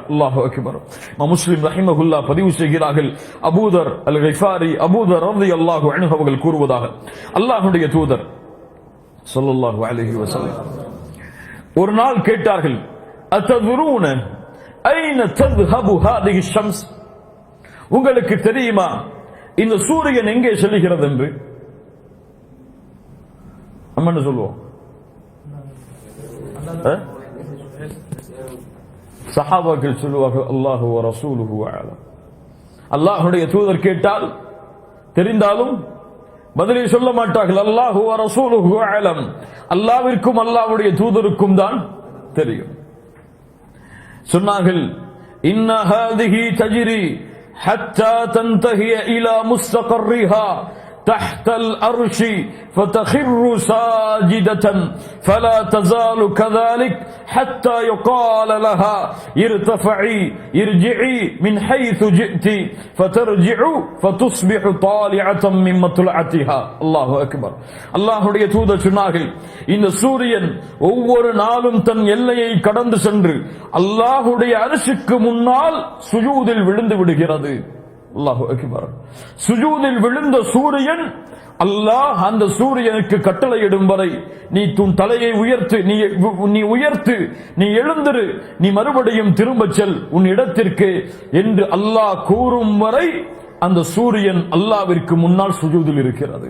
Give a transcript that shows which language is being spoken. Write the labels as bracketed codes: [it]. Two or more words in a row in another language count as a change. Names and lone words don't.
[ar] الله أكبر. [ta] முஸ்லிம் ரஹிமஹுல்லாஹ் பதிவு செய்கிறார்கள், அபூதர் அல் கிஃபாரி அபூதர் [ar] رضي الله عنه [ta] அவர்கள் கூறுவதாக, அல்லாஹ்வுடைய தூதர் [ar] صلى الله عليه وسلم [ta] ஒரு நாள் கேட்டார்கள், [ar] أتدرون أين تذهب هذه الشمس. [ta] உங்களுக்கு தெரியுமா இந்த சூரியன் எங்கே செல்கிறது என்று? நம்ம என்ன சொல்லுவோம்? சஹாபாக்கள் சொல்லுவார்கள், [ar] الله ورسوله أعلم. [ta] அல்லாஹ்வுடைய தூதர் கேட்டால் தெரிந்தாலும் பதிலை சொல்ல மாட்டார்கள். [ar] الله ورسوله أعلم. [ta] அல்லாஹ்விற்கும் அல்லாஹ்வுடைய தூதருக்கும் தான் தெரியும். [ar] சொன்னார்கள், إن هذه تجري حتى تنتهي إلى مستقرها تحت الأرش فتخر ساجدة فلا تزال كذلك حتى يقال لها ارجعي من حيث جئت فترجع فتصبح طالعة من مطلعتها. الله أكبر. [ta] அல்லாஹ்வுடைய தூதர் சொன்னார்கள், இந்த சூரியன் ஒவ்வொரு நாளும் தன் எல்லையை கடந்து சென்று அல்லாஹ்வுடைய அரிசிக்கு முன்னால் சுஜூதில் விழுந்து விடுகிறது. [ar] الله أكبر. [ta] சுஜூதில் விழுந்த சூரியன், அல்லாஹ் அந்த சூரியனுக்கு கட்டளையிடும் வரை நீ உன் தலையை உயர்த்து, நீ உயர்த்து, நீ எழுந்திரு, நீ மறுபடியும் திரும்ப செல் உன் இடத்திற்கு என்று அல்லாஹ் கூறும் வரை அந்த சூரியன் அல்லாஹ்விற்கு முன்னால் சுஜூதில் இருக்கிறது.